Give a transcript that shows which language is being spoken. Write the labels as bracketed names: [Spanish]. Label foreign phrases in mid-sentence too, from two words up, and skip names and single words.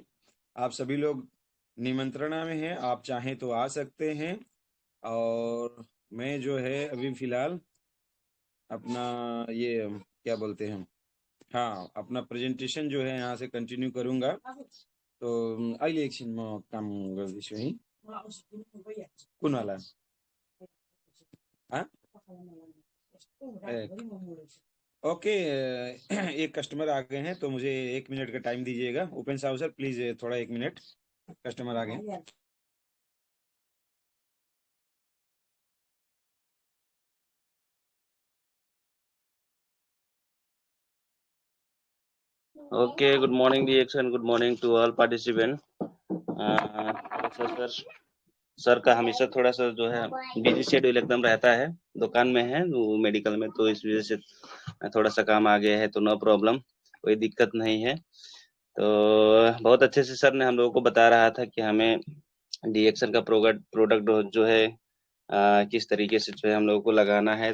[Hindi] आप सभी लोग निमंत्रणा में हैं, आप चाहें तो आ सकते हैं। और मैं जो है अभी फिलहाल अपना ये क्या बोलते हैं, हाँ अपना प्रेजेंटेशन जो है यहाँ से कंटिन्यू करूँगा। [Nepali] तो अहिले एकछिन म काम गर्दैछु है। कुन वाला, हाँ ओके। [Hindi] एक कस्टमर आ गए हैं तो मुझे 1 मिनट का टाइम दीजिएगा। ओपन साहब [English] sir please [Hindi] थोड़ा 1 मिनट, कस्टमर आ गए। [English] Okay, good morning, DX, good morning to all participants. [Hindi] सर सर का हमेशा थोड़ा सा जो है [English] busy schedule [Hindi] एकदम रहता है, दुकान में है वो मेडिकल में, तो इस वजह से थोड़ा सा काम आ गया है, तो [English] no problem. [Hindi] कोई दिक्कत नहीं है। तो बहुत अच्छे से सर ने हम लोगों को बता रहा था कि हमें डीएक्सन का प्रोडक्ट जो है किस तरीके से जो है हम लोगों को लगाना है।